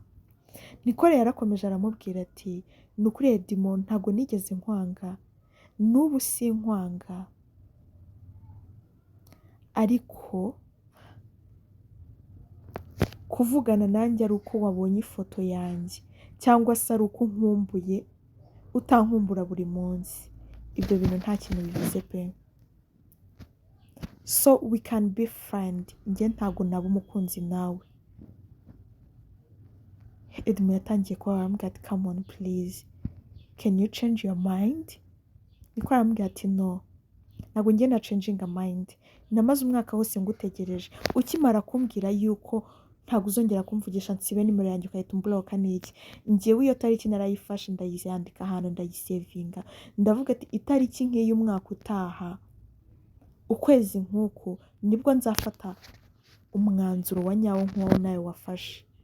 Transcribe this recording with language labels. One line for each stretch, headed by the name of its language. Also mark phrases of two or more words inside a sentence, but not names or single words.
Kinyarwanda: Nicole yarakomeje aramubwira ati ni ukuri Edmo ntabwo nigeze nkwanga, n'ubu si nkwanga, ariko kuvugana nanjye ari uko wabonye ifoto yanjye cyangwa se ari uko nkumbuye utankumbura buri munsi, ibyo bintu nta kintu bivuze pe.
English: So we can be friend,
Kinyarwanda: njye ntabwo naba umukunzi nawe. Edmo yatangiye kuba arambwira ati
English: come on please, can you change your mind?
Kinyarwanda: Niko arambwira ati no, ntabwo njye na
English: changing a mind,
Kinyarwanda: namaze umwaka wose ngutegereje. Ukimara kumbwira yuko ntabwo uzongera kumvugisha nsibe nimero yanjye ukahita umbloka n'iki, njyewe iyo tariki narayifashe ndayandika ahantu ndayisevinga, ndavuga ati itariki nk'iyi umwaka utaha ukwezi nk'uku nibwo nzafata umwanzuro wa nyawo nk'uwo nawe wafashe.